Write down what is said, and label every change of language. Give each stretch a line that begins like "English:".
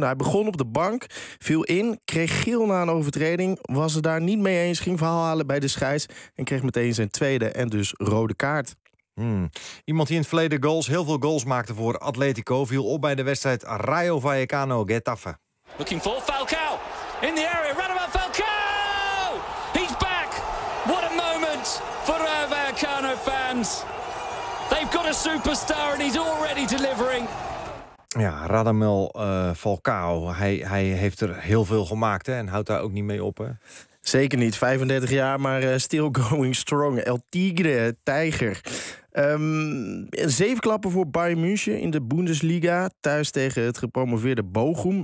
Dutch: Hij begon op de bank, viel in, kreeg geel na een overtreding, was het daar niet mee eens, ging verhaal halen bij de scheids en kreeg meteen zijn tweede en dus rode kaart. Iemand die in het verleden goals, heel veel goals maakte voor Atletico, viel op bij de wedstrijd Rayo Vallecano-Getafe.
English: Looking for Falcao in the area. Radamel Falcao! He's back! What a moment for Rayo Vallecano fans. They've got a superstar and he's already delivering.
Dutch: Ja, Radamel Falcao. Hij heeft er heel veel gemaakt, hè, en houdt daar ook niet mee op. Hè. Zeker niet. 35 jaar, maar
English: still going strong.
Dutch: El Tigre, tijger. Zeven klappen voor Bayern München in de Bundesliga. Thuis tegen het gepromoveerde Bochum.